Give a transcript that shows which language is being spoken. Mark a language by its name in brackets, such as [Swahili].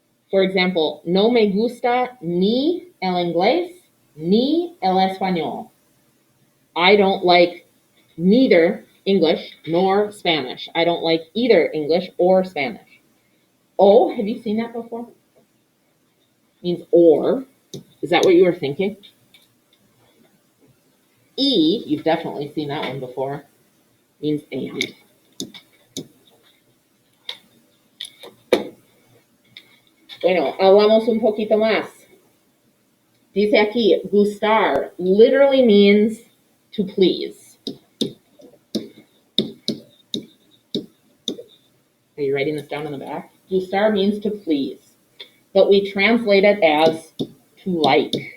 [English] For example, [Spanish] no me gusta ni el inglés ni el español. [English] I don't like neither English nor Spanish. I don't like either English or Spanish. Oh, have you seen that before? Means or. Is that what you were thinking? E, you've definitely seen that one before. Means and. [Spanish] Bueno, hablamos un poquito más. Dice aquí, [English] gustar literally means to please. Are you writing this down in the back? Gustar means to please, but we translate it as to like.